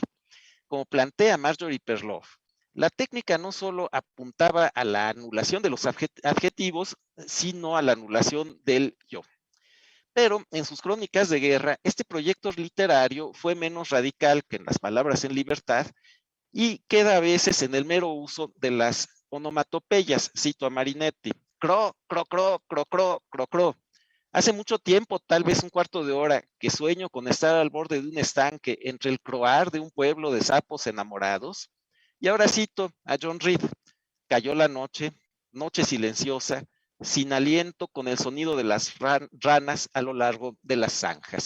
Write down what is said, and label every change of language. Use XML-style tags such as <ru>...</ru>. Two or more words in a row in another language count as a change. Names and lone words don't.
<es>Como plantea Marjorie Perloff, la técnica no solo apuntaba a la anulación de los adjetivos, sino a la anulación del yo. Pero en sus crónicas de guerra, este proyecto literario fue menos radical que en las palabras en libertad y queda a veces en el mero uso de las onomatopeyas. Cito a Marinetti: cro, cro, cro, cro, cro, cro, cro. Hace mucho tiempo, tal vez un cuarto de hora, que sueño con estar al borde de un estanque entre el croar de un pueblo de sapos enamorados. Y ahora cito a John Reed: cayó la noche, noche silenciosa, sin aliento, con el sonido de las ranas a lo largo de las zanjas.</es>